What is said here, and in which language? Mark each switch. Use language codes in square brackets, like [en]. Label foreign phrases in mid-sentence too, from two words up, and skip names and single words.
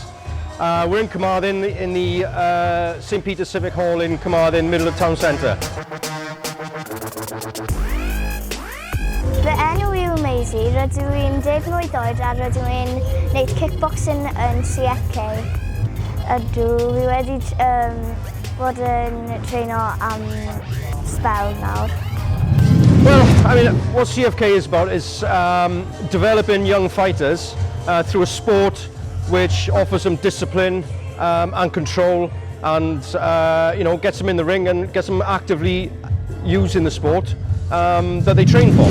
[en] We're in Carmarthen in the St Peter's Civic Hall in Carmarthen, middle of town centre. [cy] Fy enw yw Maisie, rydw i'n 10 mlwydd oed a rydw i'n gwneud kickboxing yn CFK. Ydw, fi wedi bod yn treino am spel nawr. [en] Well, I mean, what CFK is about is developing young fighters through a sport which offers them discipline and control, and you know, gets them in the ring and gets them actively using the sport that they train for.